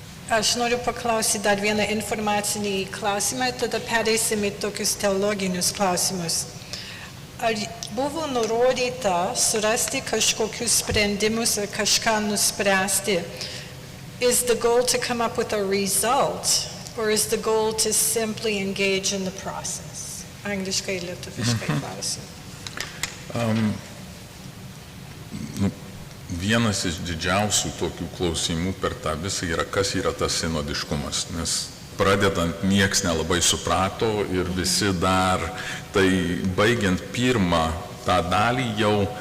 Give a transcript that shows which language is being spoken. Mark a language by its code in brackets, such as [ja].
[lt] Aš noriu paklausyti dar vieną informacinį klausimą, tada pereisim į tokius teologinius klausimus. Ar buvo nurodyta surasti kažkokius sprendimus ar kažką nuspręsti? [en] Is the goal to come up with a result, or is the goal to simply engage in the process? [lt] Angliškai, lietuviškai klausiu. Vienas iš didžiausių tokių klausimų per tą visą yra, kas yra tas sinodiškumas, nes pradedant nieks nelabai suprato ir visi dar, tai baigiant pirmą tą dalį jau